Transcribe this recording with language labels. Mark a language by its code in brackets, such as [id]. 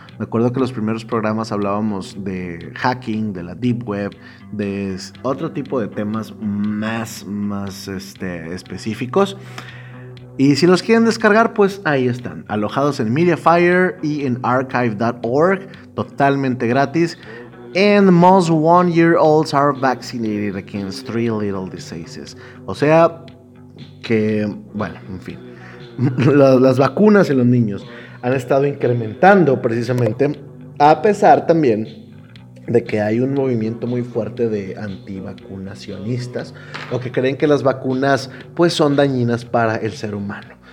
[es] Me acuerdo que los primeros programas hablábamos de hacking, de la deep web, de otro tipo de temas más específicos. Y si los quieren descargar, pues ahí están, alojados en Mediafire y en archive.org, totalmente gratis. [en] And most 1-year-olds are vaccinated against 3 little diseases. [es] O sea, que, bueno, en fin, las vacunas en los niños han estado incrementando precisamente, a pesar también de que hay un movimiento muy fuerte de antivacunacionistas o que creen que las vacunas pues son dañinas para el ser humano.